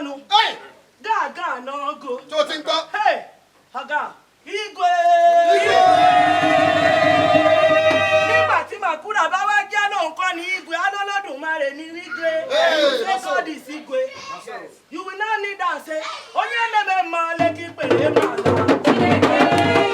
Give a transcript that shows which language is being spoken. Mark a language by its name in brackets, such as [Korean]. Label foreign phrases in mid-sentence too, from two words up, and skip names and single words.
[Yoruba] Hey! Tó o ti ń gbọ́? Hey, Ọ̀gá, Igwe! Igwe! Nígbà tí Màkúrà bá wá jẹ́ lóun kọ́ ni Igwe, á lọ́lọ́dùmarè ni Igwe. [English] Hey, Say God is Igwe. You will not need that say, [Igbo] "Onye na-eme mma, Lekki kpere mma ala."